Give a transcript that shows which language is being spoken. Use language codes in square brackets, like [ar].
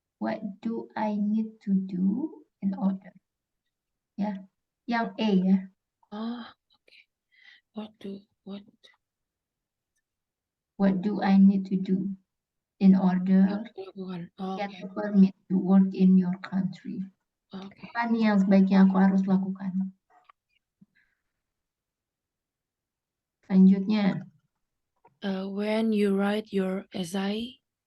[en] What do I need to do in order? [id] Ya, yang A ya. [en] Oh, okay. What do I need to do in order to get a permit to work in your country? [id] Apa nih yang sebaiknya aku harus lakukan? Selanjutnya. [en] When you write your essay.